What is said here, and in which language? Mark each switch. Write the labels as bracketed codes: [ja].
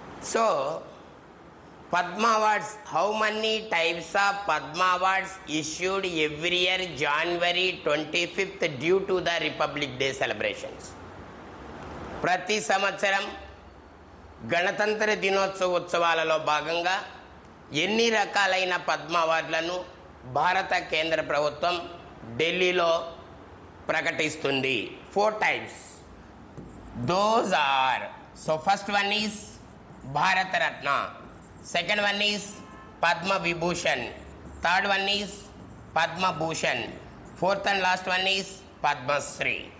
[en] So, Padma Awards, how many types of Padma Awards issued every year January 25th due to the Republic Day celebrations? [te] ప్రతి సంవత్సరం గణతంత్ర దినోత్సవ ఉత్సవాలలో భాగంగా ఎన్ని రకాలైన పద్మ అవార్డులను భారత కేంద్ర ప్రభుత్వం ఢిల్లీలో ప్రకటిస్తుంది? [en] 4 types. Those are, so first one is Bharat Ratna, second one is Padma Vibhushan, third one is Padma Bhushan, fourth and last one is Padma Shri.